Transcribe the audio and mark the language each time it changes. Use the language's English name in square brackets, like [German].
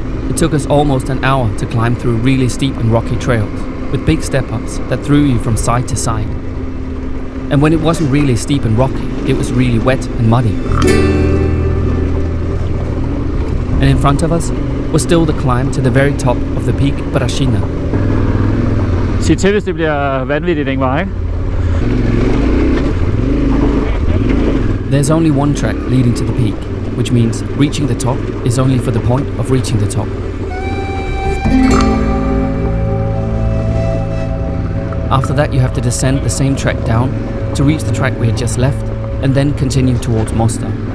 [English] It took us almost an hour to climb through really steep and rocky trails, with big step-ups that threw you from side to side. And when it wasn't really steep and rocky, it was really wet and muddy. and in front of us was still the climb to the very top of the peak Brasina. [Danish] Sig til, hvis det bliver vanvittigt, Ingvar, ikke? [English] There's only one track leading to the peak, which means reaching the top is only for the point of reaching the top. After that, you have to descend the same track down to reach the track we had just left, and then continue towards Mostar.